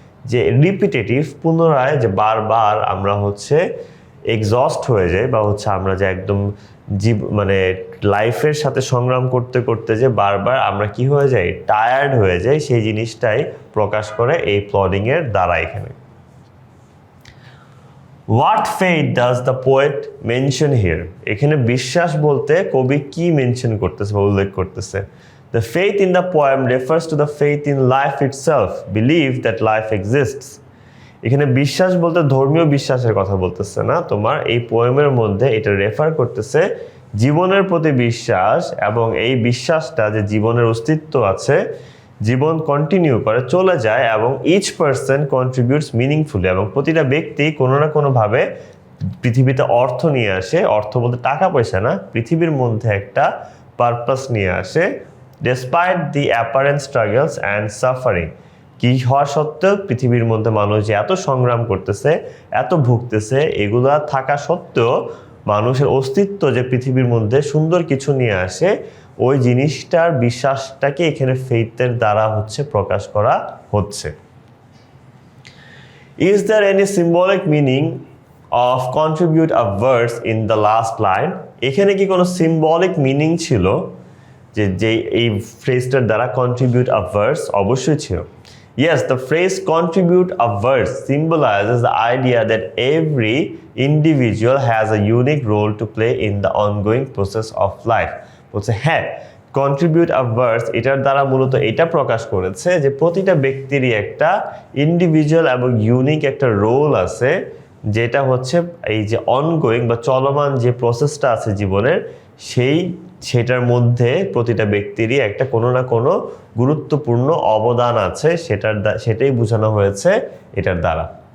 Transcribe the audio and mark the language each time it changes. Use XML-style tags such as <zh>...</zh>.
<bn>যে রিপিটেটিভ, পুনরায় যে বারবার আমরা হচ্ছে এক্সস্ট হয়ে যাই, বা হচ্ছে আমরা যে একদম মানে লাইফের সাথে সংগ্রাম করতে করতে যে বারবার আমরা কি হয়ে যাই, টায়ার্ড হয়ে যাই, সেই জিনিসটাই প্রকাশ করে এই প্লডিংয়ের দ্বারা এখানে।</bn> <en>What faith does the poet mention here?</en> <bn>এখানে বিশ্বাস বলতে কবি কি মেনশন করতেছে বা উল্লেখ করতেছে?</bn> <en>The faith in the poem refers to the faith in life itself, belief that life exists.</en> <bn>এখানে বিশ্বাস বলতে ধর্মীয় বিশ্বাসের কথা বলতেছে না, তোমার এই পোয়েমের মধ্যে এটা রেফার করতেছে জীবনের প্রতি বিশ্বাস, এবং এই বিশ্বাসটা যে জীবনের অস্তিত্ব আছে, জীবন কন্টিনিউ করে চলে যায়, এবং</bn> <en>each person contributes meaningfully,</en> <bn>এবং প্রতিটা ব্যক্তি কোনো না কোনোভাবে পৃথিবীতে অর্থ নিয়ে আসে। অর্থ বলতে টাকা পয়সা না, পৃথিবীর মধ্যে একটা পারপাস নিয়ে আসে।</bn> <en>despite the apparent struggles and suffering,</en> <bn>কি হওয়া সত্ত্বেও পৃথিবীর মধ্যে মানুষ যে এত সংগ্রাম করতেছে, এত ভুগতেছে, এগুলা থাকা সত্ত্বেও মানুষের অস্তিত্ব যে পৃথিবীর মধ্যে সুন্দর কিছু নিয়ে আসে, ওই জিনিসটার বিশ্বাসটাকে এখানে ফেইথের দ্বারা হচ্ছে প্রকাশ করা হচ্ছে।</bn> <en>Is there any symbolic meaning of contribute a verse in the last line?</en> <bn>এখানে কি কোনো সিম্বলিক মিনিং ছিল যে এই ফ্রেজটার দ্বারা কন্ট্রিবিউট আ ভার্স? অবশ্যই ছিল।</bn> <en>Yes, the phrase contribute a verse symbolizes the idea that every individual has a unique role to play in the ongoing process of life.</en> <bn>বলছে হ্যাঁ, কন্ট্রিবিউট আ ভার্স এটার দ্বারা মূলত এটা প্রকাশ করেছে যে প্রতিটা ব্যক্তিরই একটা ইন্ডিভিজুয়াল এবং ইউনিক একটা রোল আছে, যেটা হচ্ছে এই যে অনগোয়িং বা চলমান যে প্রসেসটা আছে জীবনের, সেটার মধ্যে প্রতিটা ব্যক্তিরই একটা কোনো না কোনো গুরুত্বপূর্ণ অবদান আছে, সেটাই বোঝানো হয়েছে এটার দ্বারা।</bn>